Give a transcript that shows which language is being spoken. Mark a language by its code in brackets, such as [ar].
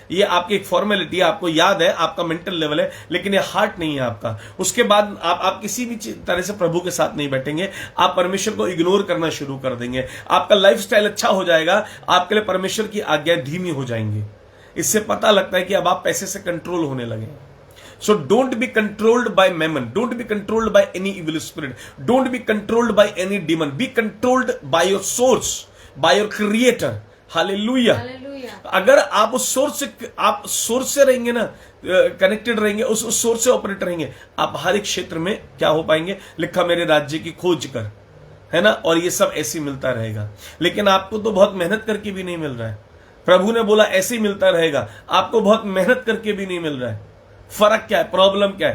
[hi] ये आपकी एक फॉर्मेलिटी है, आपको याद है, आपका मेंटल लेवल है, लेकिन ये हार्ट नहीं है आपका। उसके बाद आप किसी भी तरह से प्रभु के साथ नहीं बैठेंगे, आप परमेश्वर को इग्नोर करना शुरू कर देंगे। आपका लाइफस्टाइल अच्छा हो जाएगा, आपके लिए परमेश्वर की आज्ञा धीमी हो जाएंगी। इससे पता लगता है कि अब आप पैसे से कंट्रोल होने लगे। [en] So don't be controlled by mammon. Don't be controlled by any evil spirit. Don't be controlled by any demon. Be controlled by your source, by your creator. Hallelujah. [hi] अगर आप उस सोर्स से रहेंगे ना, कनेक्टेड रहेंगे, उस सोर्स से operate रहेंगे, आप हर एक क्षेत्र में क्या हो पाएंगे? लिखा मेरे राज्य की खोज कर, है ना, और ये सब ऐसे मिलता रहेगा। लेकिन आपको तो बहुत मेहनत करके भी नहीं मिल रहा है। प्रभु ने बोला ऐसे ही मिलता रहेगा, आपको बहुत मेहनत करके भी नहीं मिल रहा है। फर्क क्या है? प्रॉब्लम क्या है?